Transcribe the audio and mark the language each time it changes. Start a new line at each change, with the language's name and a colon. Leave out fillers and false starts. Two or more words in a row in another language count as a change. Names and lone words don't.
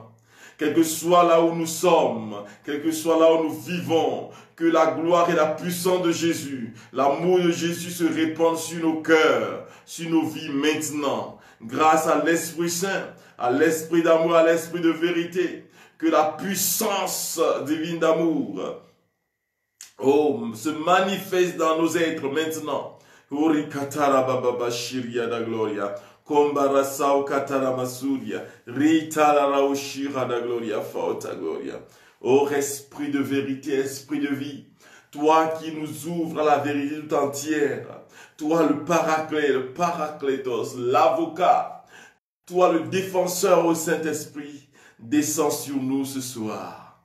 French: Quel que soit là où nous sommes, quel que soit là où nous vivons, que la gloire et la puissance de Jésus, l'amour de Jésus se répandent sur nos cœurs, sur nos vies maintenant. Grâce à l'Esprit Saint, à l'Esprit d'amour, à l'Esprit de vérité, que la puissance divine d'amour, oh, se manifeste dans nos êtres maintenant. Urikatara baba shiria da gloria. Kombarasao katara masuria, ritala raushira da gloria, fauta gloria. Ô esprit de vérité, esprit de vie, Toi qui nous ouvres à la vérité tout entière. Toi le paraclet, le paraclétos, l'avocat. Toi le défenseur au Saint-Esprit. Descends sur nous ce soir.